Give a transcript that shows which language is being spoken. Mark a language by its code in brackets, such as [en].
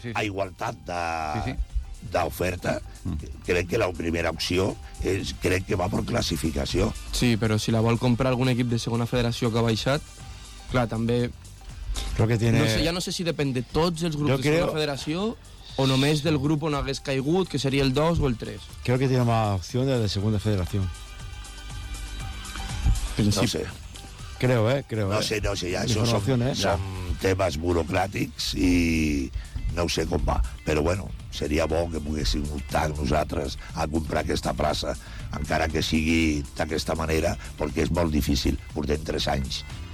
[ca] Sí. A igualtat d'oferta, crec que la primera opció és, crec que va per classificació. Sí, però si la vol comprar algun equip de segona federació que ha baixat, clar, també... [es] Que tiene... [ca] no sé, ja no sé si depèn de tots els grups de segona federació... O només del grup on hagués caigut, que seria el 2 o el 3. [es] Creo que tiene más opción de la segunda federación. No sé. Creo. [ca] No sé, [es] ya eso son [ca] temes burocràtics i no ho sé com va. Però bueno, seria bo que poguéssim optar nosaltres a comprar aquesta plaça, encara que sigui d'aquesta manera, perquè és molt difícil, portem 3 anys.